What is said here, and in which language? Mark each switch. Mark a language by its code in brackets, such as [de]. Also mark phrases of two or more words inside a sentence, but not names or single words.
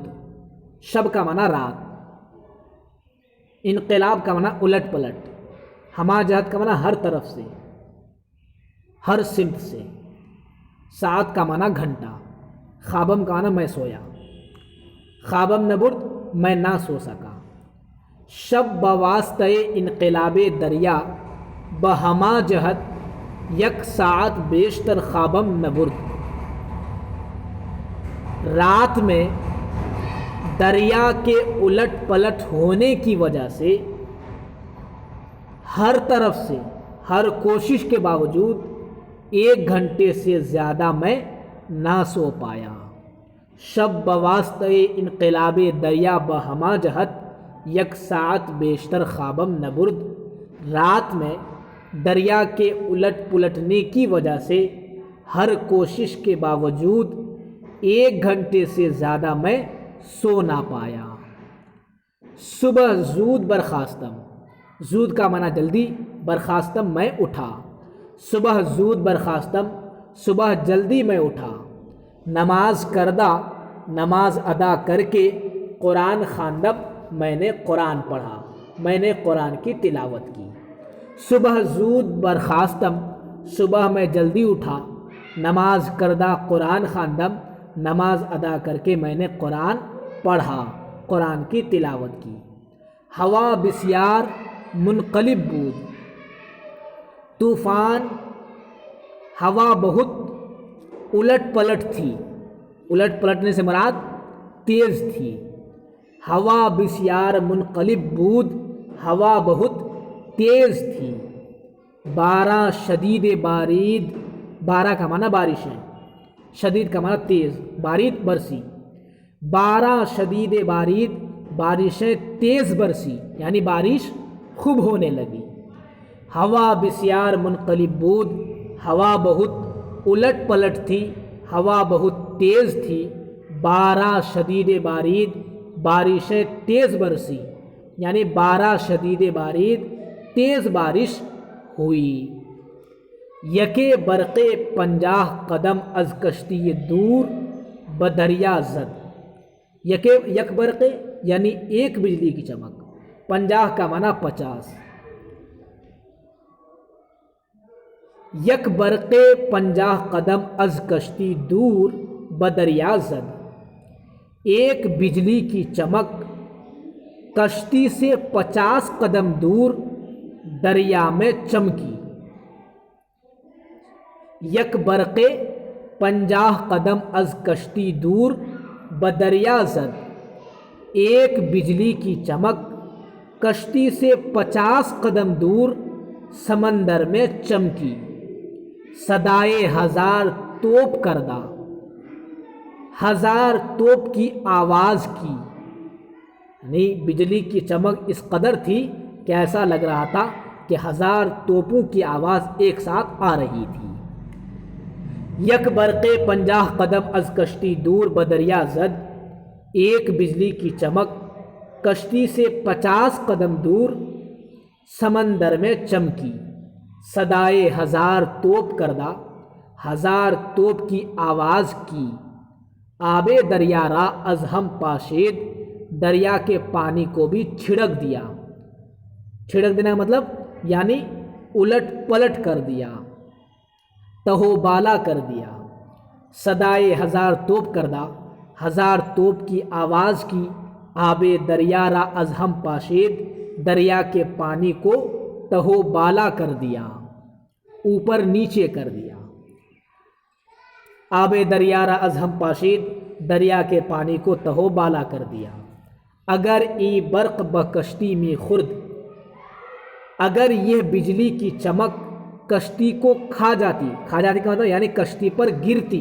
[ur] شب کا معنی رات، انقلاب کا معنی الٹ پلٹ، ہما جہت کا معنی ہر طرف سے، ہر سمت سے، ساعت کا معنی گھنٹہ، خوابم کا معنی میں سویا، [fa] خوابم نبرد [ur] میں نہ سو سکا۔ [fa] شب بواسطہ انقلاب دریا، بہما جہت یک ساعت بیشتر خوابم نبرد۔ [ur] رات میں دریا کے الٹ پلٹ ہونے کی وجہ سے ہر طرف سے ہر کوشش کے باوجود 1 گھنٹے سے زیادہ میں نہ سو پایا۔ [fa] شب بواسطہ انقلاب دریا بہما جہت، یک ساعت بیشتر خوابم نبرد۔ [ur] رات میں دریا کے الٹ پلٹنے کی وجہ سے ہر کوشش کے باوجود 1 گھنٹے سے زیادہ میں سو نہ پایا۔ [fa] صبح زود برخاستم، [ur] زود کا معنی جلدی، برخاستم میں اٹھا۔ [fa] صبح زود برخاستم، [ur] صبح جلدی میں اٹھا۔ [fa] نماز کردہ، [ur] نماز ادا کر کے، [fa] قرآن خواندم، [ur] میں نے قرآن پڑھا، میں نے قرآن کی تلاوت کی۔ [fa] صبح زود برخاستم، [ur] صبح میں جلدی اٹھا۔ [fa] نماز کردہ، قرآن خواندم، [ur] نماز ادا کر کے میں نے قرآن پڑھا، قرآن کی تلاوت کی۔ [fa] ہوا بسیار منقلب بود، طوفان، [ur] ہوا بہت الٹ پلٹ تھی، الٹ پلٹنے سے مراد تیز تھی۔ [fa] ہوا بسیار منقلب بود، [ur] ہوا بہت تیز تھی۔ [fa] بارہ شدید بارید، [ur] بارہ کا معنی بارش ہے، شدید کا معنی تیز، بارید برسی۔ [fa] بارہ شدید بارید، [ur] بارشیں تیز برسی، یعنی بارش خوب ہونے لگی۔ [fa] ہوا بسیار منقلب بود، [ur] ہوا بہت الٹ پلٹ تھی، ہوا بہت تیز تھی۔ [fa] بارہ شدید بارید، [ur] بارشیں تیز برسی، یعنی [fa] 12 شدید بارید، [ur] تیز بارش ہوئی۔ [fa] یکے برق 50 قدم از کشتی دور بدریا زد۔ یک برق [ur] یعنی ایک بجلی کی چمک، 50 کا معنی 50۔ [fa] یک برق 50 قدم از کشتی دور بدریا زد، [ur] ایک بجلی کی چمک کشتی سے 50 قدم دور دریا میں چمکی۔ [fa] یک برق 50 قدم از کشتی دور بدریا زد، [ur] ایک بجلی کی چمک کشتی سے 50 قدم دور سمندر میں چمکی۔ [fa] صدائے ہزار توپ کردہ، [ur] ہزار توپ کی آواز کی، یعنی بجلی کی چمک اس قدر تھی کہ ایسا لگ رہا تھا کہ 1000 توپوں کی آواز ایک ساتھ آ رہی تھی۔ [fa] یک برق 50 قدم از کشتی دور بدریا زد، [ur] ایک بجلی کی چمک کشتی سے 50 قدم دور سمندر میں چمکی۔ [fa] صدائے ہزار توپ کردہ، [ur] 1000 توپ کی آواز کی۔ [fa] آب دریا را از ہم پاشید، [ur] دریا کے پانی کو بھی چھڑک دیا۔ چھڑک دینا کا مطلب یعنی الٹ پلٹ کر دیا، تہو بالا کر دیا۔ [fa] صدائے ہزار توپ کردہ، [ur] 1000 توپ کی آواز کی۔ [fa] آب دریا را از ہم پاشید، [ur] دریا کے پانی کو تہو بالا کر دیا، اوپر نیچے کر دیا۔ [fa] آب دریا را از ہم پاشید، [ur] دریا کے پانی کو تہو بالا کر دیا۔ [fa] اگر ای برق بکشتی میں خورد، [ur] اگر یہ بجلی کی چمک کشتی کو کھا جاتی، کھا جاتی کا مطلب یعنی کشتی پر گرتی۔